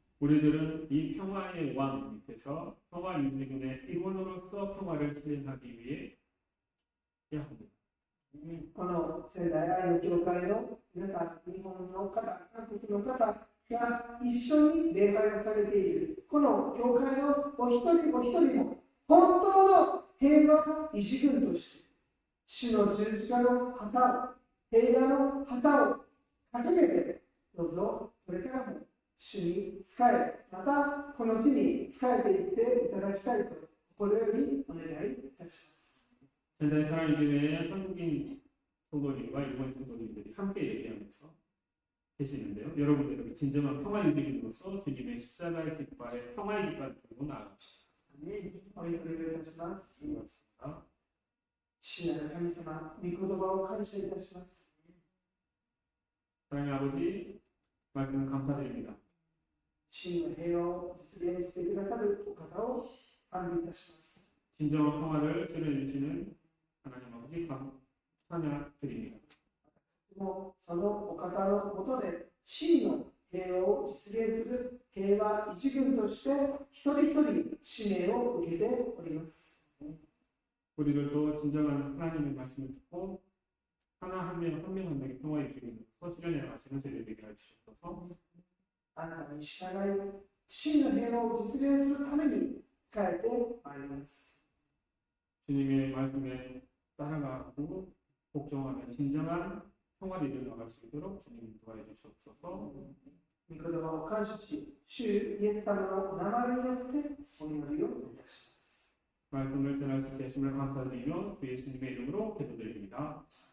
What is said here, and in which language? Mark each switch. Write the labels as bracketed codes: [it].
[ko] 우리들은 이 평화의 왕 밑에서 평화 유지군의 일원으로서 평화를 실현하기 위해 해야 합니다. [ja] この仙台愛の教会の皆さん、日本の方、韓国の方が一緒に礼拝をされているこの教会のお一人お一人も本当の平和維持軍として主の十字架の旗を、平和の旗を掲げて、どうぞこれからも主に仕え、またこの地に仕えていっていただきたいと心よりお願いいたします。 [ko] 仙台사랑교회의 한국인 성도님과 일본 성도님들이 함께 얘기하면서 계시는데요. 여러분들에게 진정한 평화 유지군으로서 주님의 십자가의 깃발에 평화의 깃발을 들고 나아갑시다. [ja] お祈りをいたします。 [ko] 고맙습니다. [ja] 父なる神様、御言葉を感謝いたします。 [ko] 사랑의 아버지, 말씀 감사드립니다. [ja] 真の平和を実現してくださるお方を賛美いたします。 [ko] 진정한 평화를 실현해 주시는 하나님 아버지 찬양드립니다. [ja] もそのお方のもとで真の平和を実現する平和一軍として一人一人使命を受けております。 [ko] 우리들도 진정한 하나님의 말씀을 듣고 하나 한 명 한 명의 평화 유지군으로서 실현해 나가시는 저희들 되게 해주셔서 [ja] あなたに従い、真の平和を実現するために仕えてまいります。 [ko] 주님의 말씀에 따라가고 복종하며 진정한 평화를 이루어나갈 수 있도록 주님 도와해 주시옵소서. [ja] 御言葉を感謝し、主イエス様のお名前によってお祈りをいたします。 [ko] 말씀을 전할 수 있게 하심을 감사드리며 주 예수님의 이름으로 기도드립니다.